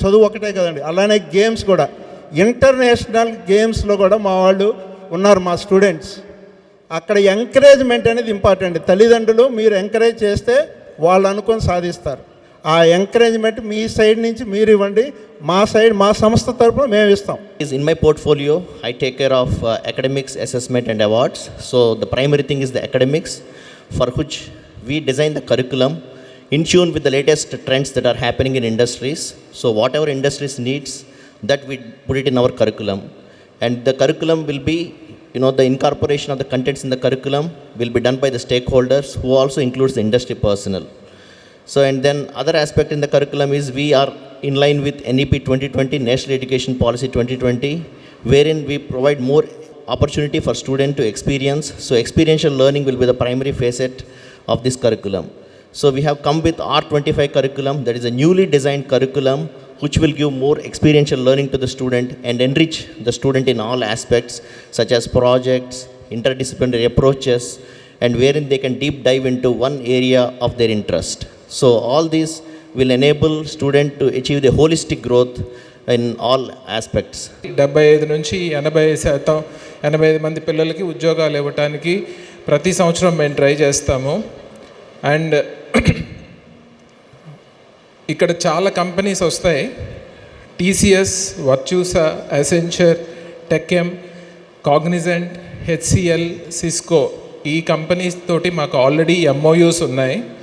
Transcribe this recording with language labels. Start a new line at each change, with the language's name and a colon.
Telugu: చదువు ఒకటే కదండి, అలానే గేమ్స్ కూడా, ఇంటర్నేషనల్ గేమ్స్లో కూడా మా వాళ్ళు ఉన్నారు, మా స్టూడెంట్స్. అక్కడ ఎంకరేజ్మెంట్ అనేది ఇంపార్టెంట్. తల్లిదండ్రులు మీరు ఎంకరేజ్ చేస్తే వాళ్ళు అనుకొని సాధిస్తారు. ఆ ఎంకరేజ్మెంట్ మీ సైడ్ నుంచి మీరు ఇవ్వండి, మా సంస్థ తరపున మేము ఇస్తాం.
English: In my portfolio, I take care of academics, assessment and awards. So the primary thing is the academics, for which we design the curriculum in tune with the latest trends that are happening in industries. So whatever industries needs, that we put it in our curriculum. And the curriculum will be, the incorporation of the contents in the curriculum will be done by the stakeholders, who also includes the industry personnel. So, and then other aspect in the curriculum is we are in line with NEP 2020, National Education Policy 2020, wherein we provide more opportunity for students to experience. So experiential learning will be the primary facet of this curriculum. So we have come with R25 curriculum, that is a newly designed curriculum which will give more experiential learning to the student and enrich the student in all aspects, such as projects, interdisciplinary approaches, and wherein they can deep dive into one area of their interest. So all these will enable student to achieve the holistic growth in all aspects.
Telugu: 75 నుంచి 80%, 85 మంది పిల్లలకి ఉద్యోగాలు ఇవ్వడానికి ప్రతి సంవత్సరం మేము try చేస్తాము. And ఇక్కడ చాలా కంపెనీస్ వస్తాయి, TCS, వర్చూసా, Accenture, టెక్ఎం, Cognizant, HCl, Cisco, ఈ కంపెనీస్ తోటి మాకు ఆల్రెడీ ఎంఓయూస్ ఉన్నాయి.